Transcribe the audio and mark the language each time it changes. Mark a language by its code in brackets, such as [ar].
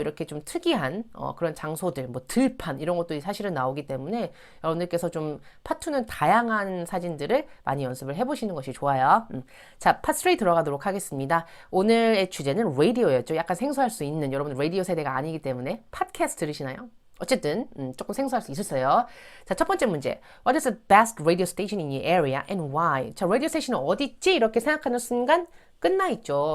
[ko] 이렇게 좀 특이한 그런 장소들, 뭐 들판 이런 것도 사실은 나오기 때문에 여러분들께서 좀 파트는 다양한 사진들을 많이 연습을 해보시는 것이 좋아요. 자, 파트 3 들어가도록 하겠습니다. 오늘의 주제는 라디오였죠. 약간 생소할 수 있는 여러분 라디오 세대가 아니기 때문에 팟캐스트 들으시나요? 어쨌든 조금 생소할 수 있었어요. 자, 첫 번째 문제. [en] What is the best radio station in your area and why? [ko] 자, 라디오 스테이션은 어디 있지? 이렇게 생각하는 순간 끝나 있죠.